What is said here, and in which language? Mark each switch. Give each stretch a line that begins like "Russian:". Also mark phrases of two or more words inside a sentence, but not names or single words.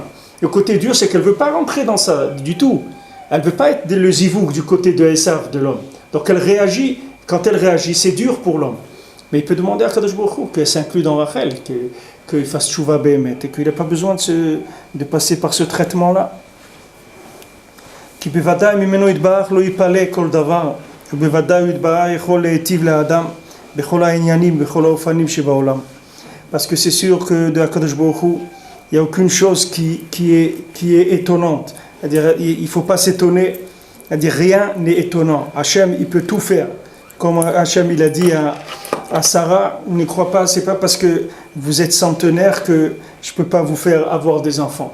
French: Le côté dur, c'est qu'elle ne veut pas rentrer dans ça du tout. Elle ne veut pas être le zivoug du côté de Esav, de l'homme. Donc elle réagit, quand elle réagit, c'est dur pour l'homme. Mais il peut demander à Kadosh Baruch Hu qu'elle s'inclue dans Rachel, qu'il fasse
Hebrew: תשובה באמת,
French: et qu'il n'a pas besoin de passer par ce traitement-là.
Hebrew: כי בוודאי ממנו יתברך לא יפלא כל דבר, ובוודאי יתברך יכול להיטיב לאדם בכל העניינים, בכל האופנים שבעולם.
French: Parce que c'est sûr que de HaKadosh Baruch Hu, il n'y a aucune chose qui est étonnante. C'est-à-dire, il ne faut pas s'étonner. C'est-à-dire, rien n'est étonnant. Hachem, il peut tout faire. Comme Hachem, il a dit à Sarah, ne crois pas, c'est pas parce que vous êtes centenaire que je ne peux pas vous faire avoir des enfants.